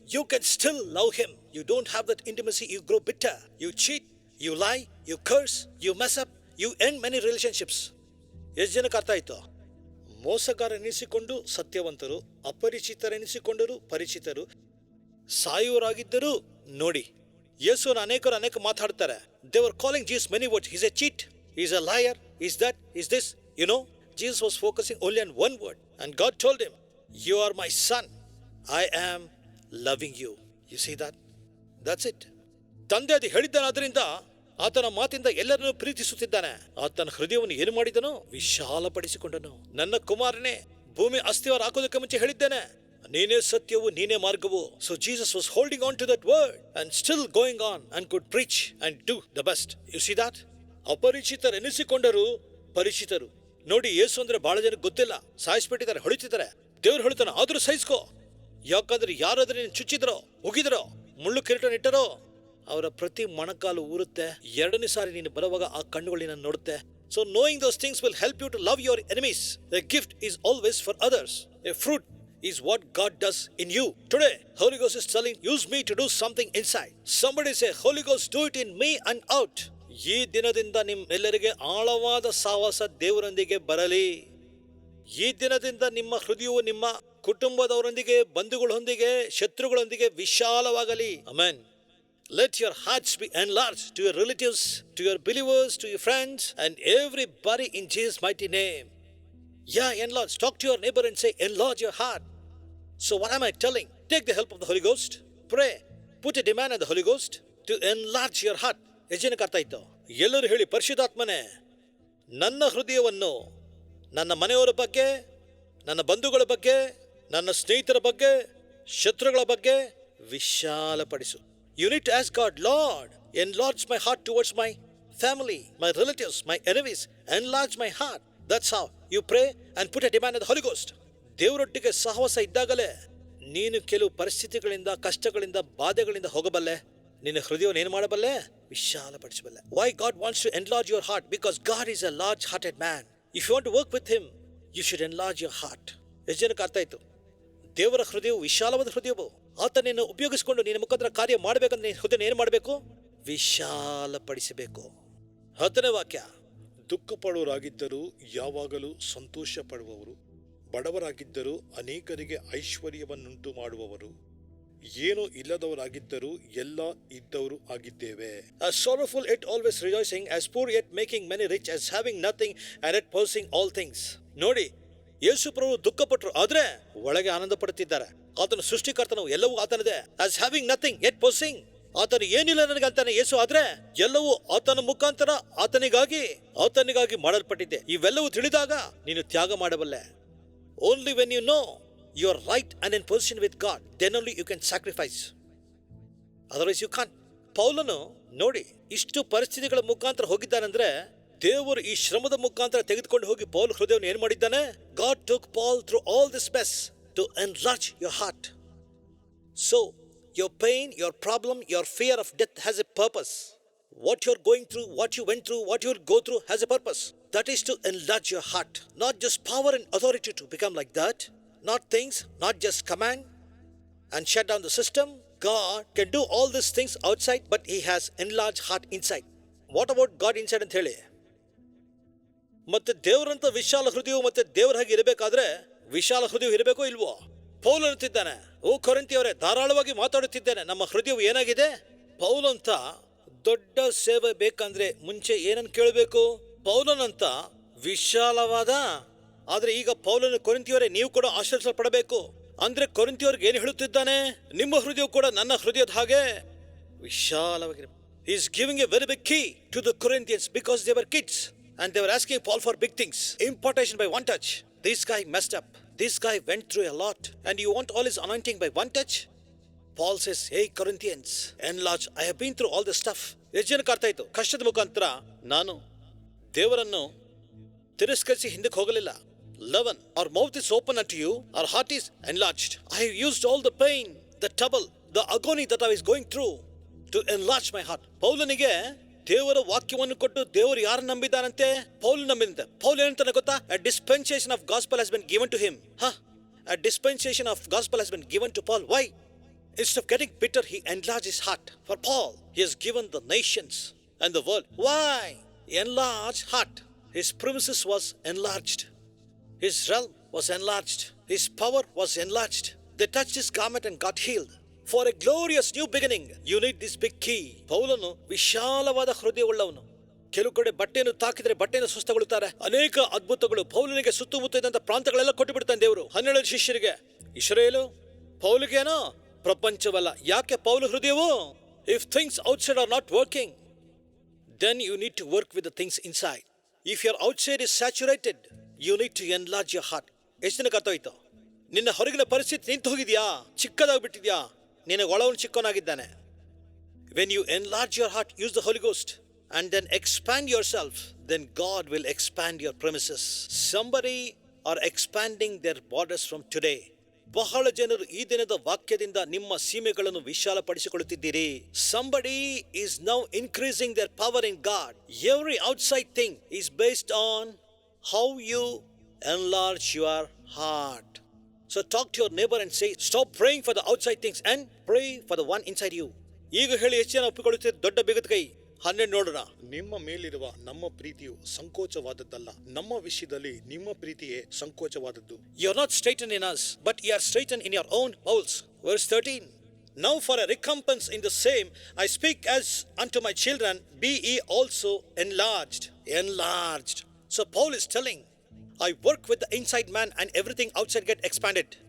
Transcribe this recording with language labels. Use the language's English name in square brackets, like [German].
[English] You can still love him. You don't have that intimacy, you grow bitter, you cheat, you lie, you curse, you mess up, you end many relationships. [Kannada] ಎಷ್ಟು ಜನಕ್ಕೆ ಅರ್ಥ ಆಯ್ತು? ಮೋಸಗಾರನೆನಿಸಿಕೊಂಡು ಸತ್ಯವಂತರು, ಅಪರಿಚಿತರೆನಿಸಿಕೊಂಡರು ಪರಿಚಿತರು, ಸಾಯುವರಾಗಿದ್ದರೂ ನೋಡಿ. ಯೇಸುವನ್ನು ಅನೇಕ ಮಾತಾಡ್ತಾರೆ. [English] They were calling Jesus many words. He's a cheat, he's a liar, he's that, he's this. You know, Jesus was focusing only on one word. And God told him, you are my son, I am loving you. You see that? That's it. [Kannada] ತಂದೆ ಅದು ಹೇಳಿದ್ದಾನಾದ್ರಿಂದ ಆತನ ಮಾತಿಂದ ಎಲ್ಲರನ್ನು ಪ್ರೀತಿಸುತ್ತಿದ್ದಾನೆ. ಆತನ ಹೃದಯವನ್ನು ಏನು ಮಾಡಿದನು? ವಿಶಾಲಪಡಿಸಿಕೊಂಡನು. ನನ್ನ ಕುಮಾರನೇ, ಭೂಮಿ ಅಸ್ತಿವಾರ ಹಾಕೋದಕ್ಕೆ ಮುಂಚೆ ಹೇಳಿದ್ದೇನೆ, ನೀನೇ ಸತ್ಯವು, ನೀನೇ ಮಾರ್ಗವು. [English] So Jesus was holding on to that word and still going on and could preach and do the best. You see that? [Kannada] ಅಪರಿಚಿತರೆನಿಸಿಕೊಂಡರು ಪರಿಚಿತರು. ನೋಡಿ, ಯೇಸು ಅಂದ್ರೆ ಬಹಳ ಜನಕ್ಕೆ ಗೊತ್ತಿಲ್ಲ. ಸಾಯಿಸ್ಬಿಟ್ಟಿದ್ದಾರೆ, ಹೊಳಿತಿದ್ದಾರೆ. ದೇವ್ರು ಹೇಳ್ತಾನೆ, ಆದ್ರೂ ಸಹಿಸ್ಕೋ. ಯಾಕಂದ್ರೆ ಯಾರಾದ್ರೂ ನೀನು ಚುಚ್ಚಿದ್ರೋ, ಉಗಿದ್ರೋ, ಮುಳ್ಳು ಕಿರೀಟ ಇಟ್ಟರೋ, ಅವರ ಪ್ರತಿ ಮೊಣಕಾಲು ಊರುತ್ತೆ. 2ನೇ ಸಾರಿ ನೀನು ಬರುವಾಗ ಆ ಕಣ್ಣುಗಳು ನಿನ್ನ ನೋಡುತ್ತೆ. [English] So knowing those things will help you to love your enemies. A gift is always for others. A fruit is what God does in you. Today, Holy Ghost is telling, use me to do something inside. Somebody say, Holy Ghost, do it in me and out. [Kannada] ಈ ದಿನದಿಂದ ನಿಮ್ಮೆಲ್ಲರಿಗೆ ಆಳವಾದ ಸಹವಾಸ ದೇವರೊಂದಿಗೆ ಬರಲಿ. ಈ ದಿನದಿಂದ ನಿಮ್ಮ ಹೃದಯವು ನಿಮ್ಮ ಕುಟುಂಬದವರೊಂದಿಗೆ, ಬಂಧುಗಳೊಂದಿಗೆ, ಶತ್ರುಗಳೊಂದಿಗೆ ವಿಶಾಲವಾಗಲಿ. Amen. [English] Let your hearts be enlarged to your relatives, to your believers, to your friends, and everybody in Jesus' mighty name. Yeah, enlarge. Talk to your neighbor and say, enlarge your heart. So what am I telling? Take the help of the Holy Ghost. Pray. Put a demand on the Holy Ghost to enlarge your heart. [Kannada] ಎಷ್ಟು ಜನಕ್ಕೆ ಅರ್ಥ ಆಯ್ತು? ಎಲ್ಲರೂ ಹೇಳಿ, ಪರಿಶುದ್ಧಾತ್ಮನೇ, ನನ್ನ ಹೃದಯವನ್ನು ನನ್ನ ಮನೆಯವರ ಬಗ್ಗೆ, ನನ್ನ ಬಂಧುಗಳ ಬಗ್ಗೆ, ನನ್ನ ಸ್ನೇಹಿತರ ಬಗ್ಗೆ, ಶತ್ರುಗಳ ಬಗ್ಗೆ ವಿಶಾಲಪಡಿಸು. [English] You need to ask God, Lord, enlarge my heart towards my family, my relatives, my enemies. Enlarge my heart. That's how you pray and put a demand on the Holy Ghost. [Kannada] ದೇವರೊಟ್ಟಿಗೆ ಸಹವಾಸ ಇದ್ದಾಗಲೇ ನೀನು ಕೆಲವು ಪರಿಸ್ಥಿತಿಗಳಿಂದ, ಕಷ್ಟಗಳಿಂದ, ಬಾಧೆಗಳಿಂದ ಹೋಗಬಲ್ಲೆ. ನಿನ್ನ ಹೃದಯವನ್ನು ಏನು ಮಾಡಬಲ್ಲೆ? ವಿಶಾಲಪಡಿಸಬಲ್ಲೆ. [English] Why God wants to enlarge your heart? Because God is a large-hearted man. If you want to work with him, you should enlarge your heart. [Kannada] ಎಷ್ಟು ಜನಕ್ಕೆ ಅರ್ಥ ಆಯ್ತು? ದೇವರ ಹೃದಯವು ವಿಶಾಲವಾದ ಹೃದಯವು. ಆತನನ್ನು ಉಪಯೋಗಿಸಿಕೊಂಡು ನಿನ್ನ ಮುಖಾಂತರ ಕಾರ್ಯ ಮಾಡಬೇಕಂದ್ರೆ ನೀನು ಹೃದಯ ಏನು ಮಾಡಬೇಕು? ವಿಶಾಲಪಡಿಸಬೇಕು. 10ನೇ ವಾಕ್ಯ, ದುಃಖ ಪಡುವವರಾಗಿದ್ದರೂ ಯಾವಾಗಲೂ ಸಂತೋಷ ಪಡುವವರು, ಬಡವರಾಗಿದ್ದರೂ ಅನೇಕರಿಗೆ ಐಶ್ವರ್ಯವನ್ನುಂಟು ಮಾಡುವವರು, ಏನೂ ಇಲ್ಲದವರಾಗಿದ್ದರೂ ಎಲ್ಲ ಇದ್ದವರು ಆಗಿದ್ದೇವೆ. [English] As sorrowful yet always rejoicing, as poor yet making many rich, as having nothing and yet possessing all things. [Kannada] ನೋಡಿ, ಯೇಸು ಪ್ರಭು ದುಃಖಪಟ್ಟರು, ಆದ್ರೆ ಒಳಗೆ ಆನಂದ ಪಡುತ್ತಿದ್ದಾರೆ. ಆತನ ಸೃಷ್ಟಿಕರ್ತನು, ಎಲ್ಲವೂ ಆತನದೇ. [English] As having nothing yet possessing, [Kannada] ಆತನು ಏನಿಲ್ಲ ನನಗೆ ಅಂತಾನೆ ಯೇಸು, ಆದ್ರೆ ಎಲ್ಲವೂ ಆತನ ಮುಖಾಂತರ ಆತನಿಗಾಗಿ ಮಾಡಲ್ಪಟ್ಟಿದೆ. ಇವೆಲ್ಲವೂ ತಿಳಿದಾಗ ನೀನು ತ್ಯಾಗ ಮಾಡಬಲ್ಲೆ. [English] Only when you know you are right and in position with God, then only you can sacrifice. Otherwise you can't. [Kannada] ಪೌಲನು ನೋಡಿ, ಇಷ್ಟು ಪರಿಸ್ಥಿತಿಗಳ ಮುಖಾಂತರ ಹೋಗಿದ್ದಾನಂದ್ರೆ ದೇವರು ಈ ಶ್ರಮದ ಮುಖಾಂತರ ತೆಗೆದುಕೊಂಡು ಹೋಗಿ ಪೌಲ್ ಹೃದಯವನ್ನು ಏನು ಮಾಡಿದ್ದಾನೆ? [English] God took Paul through all this mess to enlarge your heart. So your pain, your problem, your fear of death has a purpose. What you're going through, what you went through, what you'll go through has a purpose. That is to enlarge your heart. Not just power and authority to become like that. Not things, not just command and shut down the system. God can do all these things outside, but he has enlarged heart inside. What about God inside [Kannada] ಅಂತ ಹೇಳಿ? ಮತ್ತೆ ದೇವರಂತ ವಿಶಾಲ ಹೃದಯವು ಮತ್ತೆ ದೇವರ ಹಾಗೆ ಇರಬೇಕಾದ್ರೆ ವಿಶಾಲ ಹೃದಯ ಇರಬೇಕೋ ಇಲ್ವೋ? ಪೌಲ್ ಅನ್ನುತ್ತಿದ್ದಾನೆ, ಓ ಕೊರಿಂಥಿಯವರೇ, ಧಾರಾಳವಾಗಿ ಮಾತಾಡುತ್ತಿದ್ದೇನೆ, ನಮ್ಮ ಹೃದಯವು ಏನಾಗಿದೆ? ಪೌಲಂತ ದೊಡ್ಡ ಸೇವೆ ಬೇಕಂದ್ರೆ ಮುಂಚೆ ಏನನ್ನು ಕೇಳಬೇಕು? ಪೌಲನಂತ ವಿಶಾಲವಾದ. ಆದ್ರೆ ಈಗ ಪೌಲನು, ಕೊರಿಂಥಿಯವರೇ, ನೀವು ಕೂಡ ಆಶ್ರಯಿಸಲ್ಪಡಬೇಕು ಅಂದ್ರೆ ಕೊರಿಂಥಿಯವರಿಗೆ ಏನು ಹೇಳುತ್ತಿದ್ದಾನೆ? ನಿಮ್ಮ ಹೃದಯ ಕೂಡ ನನ್ನ ಹೃದಯದ ಹಾಗೆ ವಿಶಾಲವಾಗಿರಬೇಕು. [English] He is giving a very big key to the Corinthians because they were kids and they were asking Paul for big things. Impartation by one touch. This guy messed up. this guy went through a lot and you want all his anointing by one touch? Paul says, hey Corinthians, enlarge. I have been through all this stuff. [Kannada] ಎಷ್ಟು ಜನಕ್ಕೆ ಅರ್ಥ ಆಯ್ತು? ಕಷ್ಟದ ಮುಖಾಂತರ ನಾನು ದೇವರನ್ನು ತಿರಸ್ಕರಿಸಿ ಹಿಂದಕ್ಕೆ ಹೋಗಲಿಲ್ಲ. [English] 11, our mouth is open unto you, our heart is enlarged. I have used all the pain, the trouble, the agony that I was going through to enlarge my heart. [Kannada] ಪೌಲನಿಗೆ ದೇವರ ವಾಕ್ಯವನ್ನು ಕೊಟ್ಟು ದೇವರು ಯಾರು ನಂಬಿದಾರಂತೆ? ಪೌಲ್ ನಂಬಿದಂತೆ. ಪೌಲ್ ಏನಂತಾನೆ ಗೊತ್ತಾ? [English] A dispensation of gospel has been given to him. A dispensation of gospel has been given to Paul. Why? Instead of getting bitter, he enlarged his heart. For Paul, he has given the nations and the world. Why? Enlarged heart. His premises was enlarged. His realm was enlarged. His power was enlarged. They touched his garment and got healed. For a glorious new beginning, you need this big key. [Kannada] ಪೌಲನು ವಿಶಾಲವಾದ ಹೃದಯವುಳ್ಳವನು. ಕೆಲವು ಕಡೆ ಬಟ್ಟೆಯನ್ನು ತಾಕಿದರೆ ಬಟ್ಟೆಯನ್ನು ಸುಸ್ತಗೊಳ್ಳುತ್ತಾರೆ. ಅನೇಕ ಅದ್ಭುತಗಳು ಪೌಲನಿಗೆ ಸುತ್ತಮುತ್ತ ಇದ್ದಂಥ ಪ್ರಾಂತಗಳೆಲ್ಲ ಕೊಟ್ಟು ಬಿಡ್ತಾನೆ ದೇವರು. 12 ಶಿಷ್ಯರಿಗೆ ಇಸ್ರಾಯೇಲು, ಪೌಲಿಗೇನೋ ಪ್ರಪಂಚವಲ್ಲ. ಯಾಕೆ ಪೌಲ ಹೃದಯವು? [English] If things outside are not working, then you need to work with the things inside. If your outside is saturated, you need to enlarge your heart. [Kannada] ಎಷ್ಟು ಜನಕ್ಕೆ ಅರ್ಥ ಆಯ್ತು? ನಿನ್ನ ಹೊರಗಿನ ಪರಿಸ್ಥಿತಿ ನಿಂತು ಹೋಗಿದ್ಯಾ, ಚಿಕ್ಕದಾಗ್ಬಿಟ್ಟಿದ್ಯಾ, ನಿನಗೆ ಒಳವನು ಚಿಕ್ಕವನಾಗಿದ್ದಾನೆ. [English] When you enlarge your heart, use the Holy Ghost and then expand yourself, then God will expand your premises. Somebody are expanding their borders from today. [Kannada] ಬಹಳ ಜನರು ಈ ದಿನದ ವಾಕ್ಯದಿಂದ ನಿಮ್ಮ ಸೀಮೆಗಳನ್ನು ವಿಶಾಲಪಡಿಸಿಕೊಳ್ಳುತ್ತಿದ್ದೀರಿ. [English] Somebody is now increasing their power in God. Every outside thing is based on how you enlarge your heart. So talk to your neighbor and say, stop praying for the outside things and pray for the one inside you. [Kannada] ಈಗ ಹೇಳಿ ಎಷ್ಟು ಜನ ಒಪ್ಪಿಕೊಳ್ಳುತ್ತೀರಿ? ದೊಡ್ಡ ಬೇಗದ ಕೈ. 12 ನೋಡೋಣ. ನಿಮ್ಮ ಮೇಲಿರುವ ನಮ್ಮ ಪ್ರೀತಿಯು ಸಂಕೋಚವಾದದ್ದಲ್ಲ, ನಮ್ಮ ವಿಷಯದಲ್ಲಿ ನಿಮ್ಮ ಪ್ರೀತಿಯೇ ಸಂಕೋಚವಾದದ್ದು. [English] You are not straitened in us, but you are straitened in your own bowels. Verse 13. Now for a recompense in the same, I speak as unto my children, be ye also enlarged. Enlarged. So Paul is telling, I work with the inside man and everything outside get expanded.